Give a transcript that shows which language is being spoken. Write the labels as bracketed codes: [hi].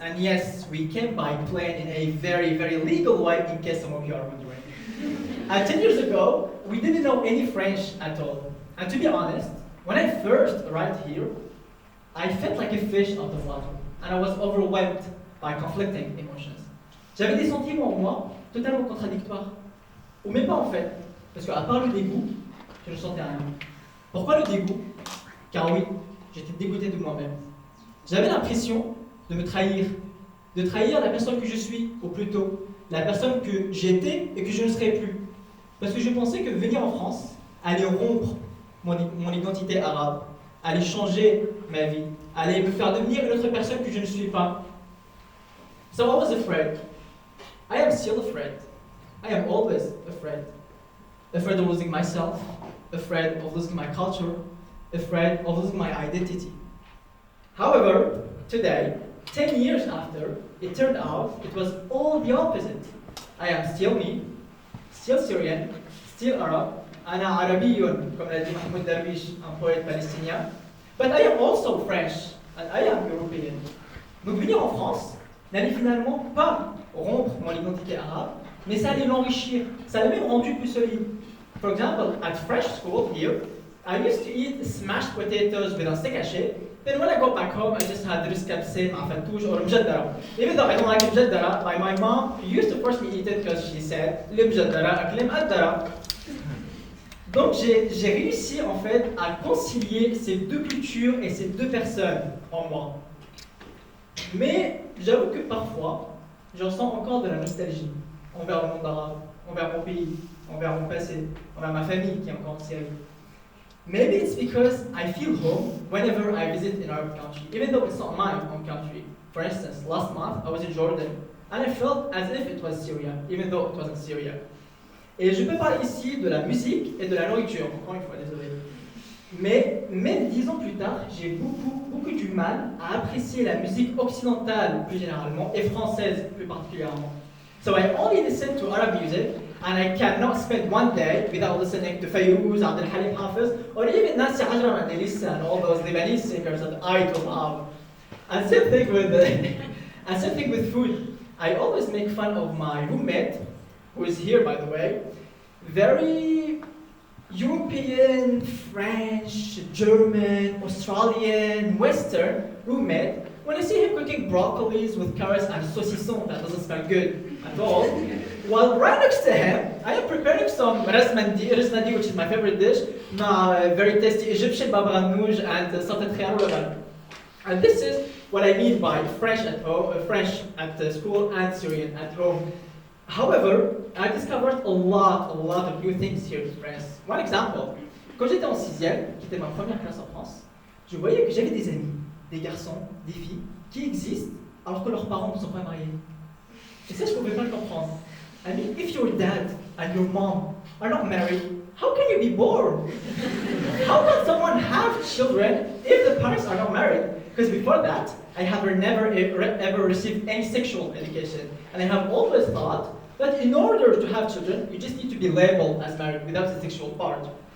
[en] And yes, we came by plane in a very, very legal way, in case some of you are wondering. 10 years ago, we didn't know any French at all. And to be honest, when I first arrived here, I felt like a fish out of water. And I was overwhelmed by conflicting emotions. [fr] J'avais des sentiments en moi totalement contradictoires. Ou même pas en fait, parce qu'à part le dégoût, je ne sentais rien. Pourquoi le dégoût? Car oui, j'étais dégoûté de moi-même. J'avais l'impression de me trahir, de trahir la personne que je suis, ou plutôt la personne que j'étais et que je ne serai plus. Parce que je pensais que venir en France allait rompre mon identité arabe, allait changer ma vie, allait me faire devenir une autre personne que je ne suis pas. [en] So I was afraid. I am still afraid. I am always afraid. Afraid of losing myself, afraid of losing my culture, afraid of losing my identity. However, today, 10 years after, it turned out it was all the opposite. I am still me, still Syrian, still Arab, [ar] أنا عربي, [fr] comme l'a dit Mahmoud Darwish, un poète palestinien. [en] But I am also French, and I am European. [fr] Donc venir en France n'allait finalement pas rompre mon identité arabe, mais ça allait l'enrichir, ça l'a même rendu plus solide. [en] For example, at French school here, I used to eat smashed potatoes with [fr] un steak haché. [en] Then when I go back home, I just had riz kabseh, ma fatouche, or mjaddara. Even though I don't like mjaddara, my mom used to force me to eat it because she said, [ar] le mjaddara akle m'addara. [fr] Donc j'ai réussi en fait à concilier ces deux cultures et ces deux personnes en moi. Mais j'avoue que parfois, j'en sens encore de la nostalgie envers le monde arabe, envers mon pays, envers mon passé, envers ma famille qui est encore en Syrie. [en] Maybe it's because I feel home whenever I visit an Arab country, even though it's not my own country. For instance, last month I was in Jordan, and I felt as if it was Syria, even though it wasn't Syria. [fr] Et je peux parler ici de la musique et de la nourriture, encore une fois, désolé. Mais même 10 ans plus tard, j'ai beaucoup du mal à apprécier la musique occidentale plus généralement et française plus particulièrement. [en] So I only listen to Arab music, and I cannot spend one day without listening to Fayrouz, Abdel Halim Hafez, or even Nancy Hajram and Elissa and all those Lebanese singers that I don't love. And same thing with food. I always make fun of my roommate, who is here by the way, very European, French, German, Australian, Western roommate. When I see him cooking broccolis with carrots and saucisson, that doesn't smell good at all. While right next to him, I am preparing some rasmandi, which is my favorite dish, very tasty Egyptian baba ganoush and salted khiyar laban. And this is what I mean by French at home, French at school and Syrian at home. However, I discovered a lot of new things here in France. One example, [fr] quand j'étais en 6e, qui était ma première classe en France, je voyais que j'avais des amis, des garçons, des filles, qui existent alors que leurs parents ne sont pas mariés. Et ça, je ne pouvais pas le comprendre. [en] I mean, if your dad and your mom are not married, how can you be born? How can someone have children if the parents are not married? Because before that, I have never ever received any sexual education. And I have always thought that in order to have children, you just need to be labeled as married without the sexual part.